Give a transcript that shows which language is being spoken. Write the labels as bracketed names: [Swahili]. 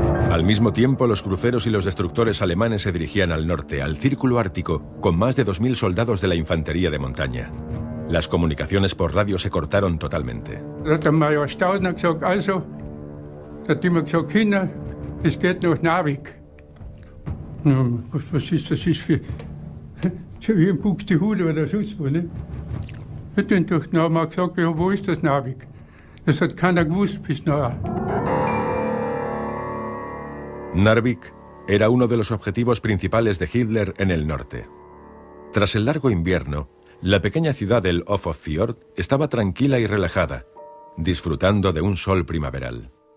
[Spanish] Al mismo tiempo, los cruceros y los destructores alemanes se dirigían al norte, al Círculo Ártico, con más de 2000 soldados de la infantería de montaña. Las comunicaciones por radio se cortaron totalmente. [German] Der Major Staudner gesagt, also, da hat immer gesagt, Kinder, es geht nach Narvik. Was ist das für, so wie ein Buxtehude oder sonst wo, ne? Und dann haben wir gesagt, ja, wo ist das Narvik? Das hat keiner gewusst bis nachher. [Spanish] Narvik era uno de los objetivos principales de Hitler en el norte. Tras el largo invierno, la pequeña ciudad del Ofotfjord estaba tranquila y relajada, disfrutando de un sol primaveral.